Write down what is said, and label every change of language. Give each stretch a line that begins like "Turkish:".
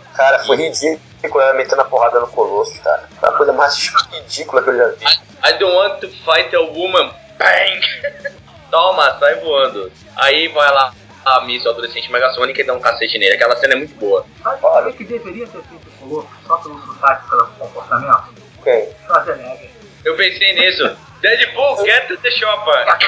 Portuguese: Cara, foi ridículo ela metendo a porrada no Colosso, cara. Foi a coisa mais ridícula que eu já vi.
English: I don't want to fight a woman.
Portuguese: Bang! Toma, sai voando. Aí vai lá a Miss Adolescente Megasonic e dá um cacete nele. Aquela cena é muito boa. Sabe o que deveria ter feito o Colosso só pelo sotaque, pelo comportamento? Quem? Schwarzenegger. Eu pensei nisso.
English: Deadpool, get to the chopper.